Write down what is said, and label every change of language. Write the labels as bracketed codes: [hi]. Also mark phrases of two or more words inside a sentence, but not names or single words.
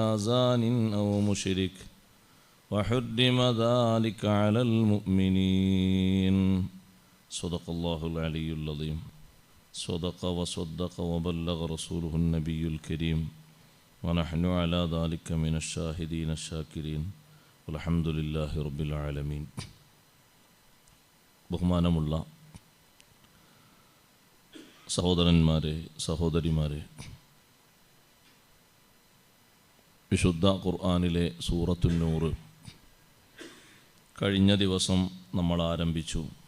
[ar] زان أو مشرك وحرم ذلك على المؤمنين صدق الله العلي العظيم صدق وصدق وبلغ رسوله النبي الكريم ونحن على ذلك من الشاهدين الشاكرين والحمد لله رب العالمين [ml] ബഹുമാനമുള്ള സഹോദരന്മാരെ സഹോദരിമാരെ, വിശുദ്ധ ഖുർആനിലെ സൂറത്തുൻ നൂർ കഴിഞ്ഞ ദിവസം നമ്മൾ ആരംഭിച്ചു.